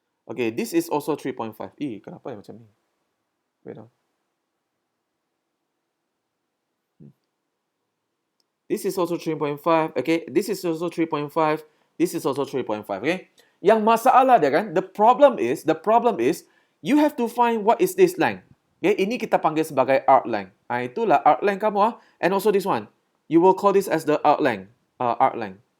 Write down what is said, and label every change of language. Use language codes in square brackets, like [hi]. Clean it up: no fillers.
[en] Okay, this is also 3.5. [ms] Kenapa macam ni? [en] Wait This is also 3.5. Okay, this is also 3.5. This is also 3.5. Okay. [ms] Yang masalah dia kan, [en] the problem is you have to find what is this length. [ms] Okay, ini kita panggil sebagai arc length. [en] Itulah arc length kamu and also this one. You will call this as the arc length. Arc length.